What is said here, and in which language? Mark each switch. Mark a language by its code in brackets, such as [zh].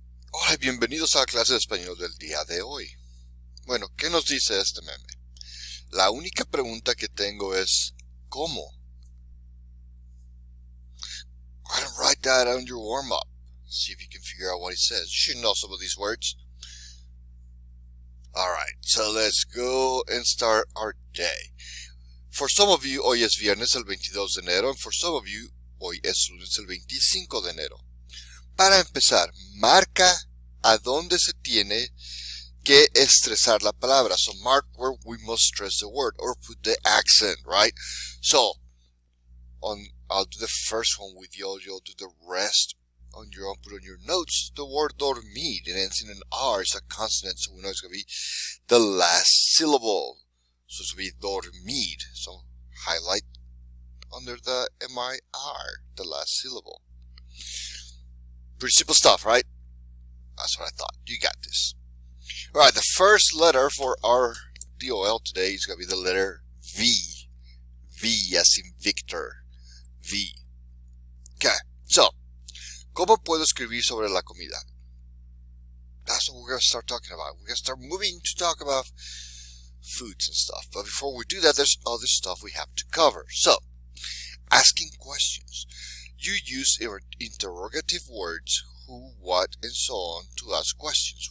[es] Hola y bienvenidos a la clase de español del día de hoy. Bueno, ¿qué nos dice este meme? La única pregunta que tengo es, ¿cómo? [en] Go ahead and write that on your warm-up. See if you can figure out what it says. You should know some of these words. Alright, so let's go and start our day. For some of you, [es] hoy es viernes el 22 de enero, [en] and for some of you, [es] hoy es lunes el 25 de enero. Para empezar, marca a dónde se tiene que estresar la palabra. [en] So mark where we must stress the word or put the accent, right? So I'll do the first one with you. You'll do the rest on your own. Put on your notes. The word dormir, it ends in an R. It's a consonant, so we know it's going to be the last syllable. So it's going to be dormir. So highlight under the M-I-R, the last syllable. Pretty simple stuff, right? That's what I thought. You got this. Alright, the first letter for our DOL today is going to be the letter V. V as in Victor. V. Okay, so, [es] ¿cómo puedo escribir sobre la comida? [en] That's what we're going to start talking about. We're going to start moving to talk about foods and stuff. But before we do that, there's other stuff we have to cover. So, asking questions. You use interrogative words, who, what, and so on to ask questions.